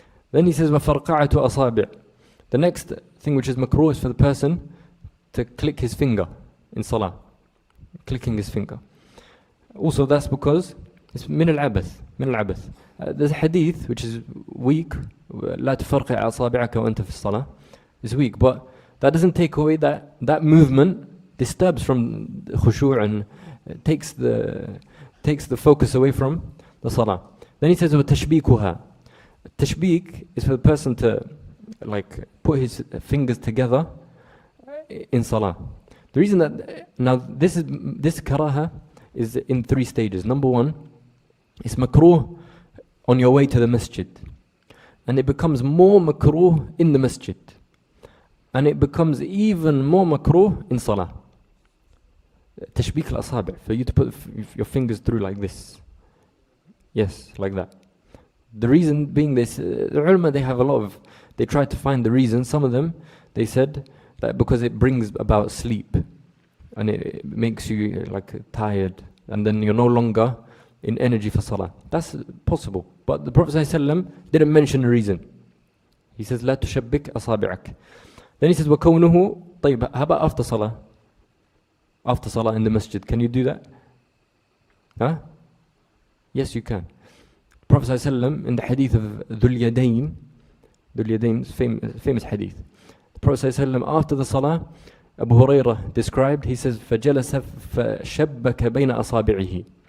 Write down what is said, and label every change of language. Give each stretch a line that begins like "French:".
English: Then he says,
Arabic: وَفَرْقَعَةُ أَصَابِعِ.
English: The next thing which is makruh is for the person to click his finger in salah. Clicking his finger. Also that's because it's min al-abath. There's a hadith which is weak.
Arabic: لا تفرقع أصابعك وأنت في الصلاة.
English: It's weak, but that doesn't take away that movement disturbs from khushu' and takes the focus away from the salah. Then he says,
Arabic: وَتَشْبِيكُهَا.
English: Tashbik is for the person to put his fingers together in salah. The reason that now this karaha is in 3 stages. Number 1, it's makruh on your way to the masjid, and it becomes more makruh in the masjid, and it becomes even more makruh in salah. Tashbik al-asabi', for you to put your fingers through like this. Yes, like that. The reason being this, the ulama, they try to find the reason. Some of them, they said that because it brings about sleep, and it makes you tired, and then you're no longer in energy for salah. That's possible. But the Prophet ﷺ didn't mention a reason. He says,
Arabic: لا تشبك أصابعك.
English: Then he says,
Arabic: وكونه.
English: طيب, how about after salah? After salah in the masjid, can you do that? Huh? Yes, you can. Prophet ﷺ, in the hadith of Dhul Yadayn's famous hadith, the Prophet ﷺ, after the salah, Abu Hurairah described, he says,
Arabic: فَجَلَسَ فَشَبَّكَ بَيْنَ أَصَابِعِهِ.